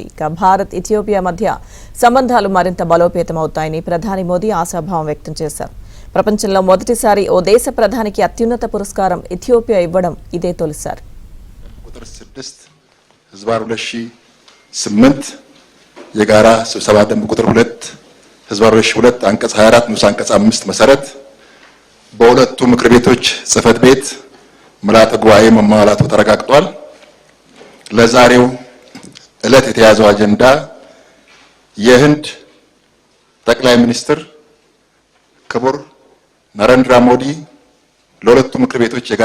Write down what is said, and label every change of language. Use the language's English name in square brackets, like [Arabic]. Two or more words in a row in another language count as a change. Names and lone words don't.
[Telugu] ఇక భారత్ ఇథియోపియా మధ్య సంబంధాలు మరింత బలోపేతమవుతాయని ప్రధాని మోదీ ఆశాభావం వ్యక్తం చేశారు. ప్రపంచంలో మొదటిసారి ఓ దేశ ప్రధానికి అత్యున్నత పురస్కారం ఇథియోపియా ఇవ్వడం ఇదే తొలిసారి. [Amharic] የጋራ ስብሰባ ደንብ ቁጥር 2 ህዝባዊ 2 አንቀጽ 24 ንዑስ አንቀጽ 5 መሰረት በሁለቱ ምክር ቤቶች ጽህፈት ቤት ምልዓተ ጉባኤ መሟላቱ ተረጋግጧል። ለዛሬው ዕለት የተያዘው አጀንዳ የህንድ ጠቅላይ ሚኒስትር ክቡር ነሬንድራ ሞዲ ለሁለቱ ምክር ቤቶች የጋራ